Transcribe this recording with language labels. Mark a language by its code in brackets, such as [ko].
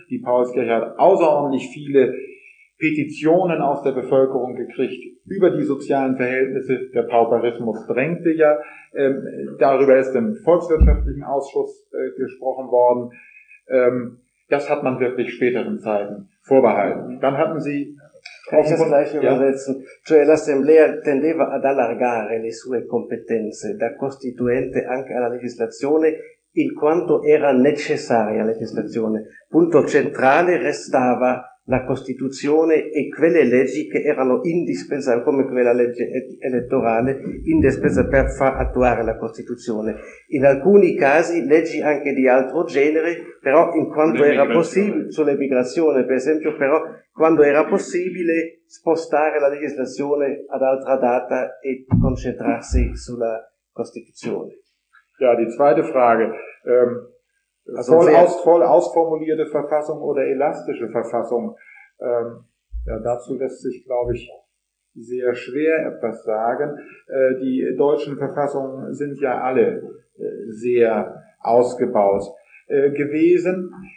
[de] Die Paulskirche hat außerordentlich viele Petitionen aus der Bevölkerung gekriegt über die sozialen Verhältnisse. Der Pauperismus drängte ja. Darüber ist im Volkswirtschaftlichen Ausschuss gesprochen worden. Das hat man wirklich späteren Zeiten vorbehalten. Dann hatten Sie kann ich das gleich übersetzen? Ja. [it] Cioè l'Assemblea tendeva ad allargare le sue competenze da costituente anche alla legislazione in quanto era necessaria legislazione. Punto centrale restava la Costituzione e quelle leggi che erano indispensabili, come quella legge elettorale, indispensabili per far attuare la Costituzione. In alcuni casi leggi anche di altro genere, però in quanto era possibile, sull'emigrazione per esempio, però quando era possibile spostare la legislazione ad altra data e concentrarsi sulla Costituzione. [de] Ja, die zweite Frage. Voll ausformulierte Verfassung oder elastische Verfassung? Ja, dazu lässt sich, glaube ich, sehr schwer etwas sagen. Die deutschen Verfassungen sind ja alle sehr ausgebaut gewesen.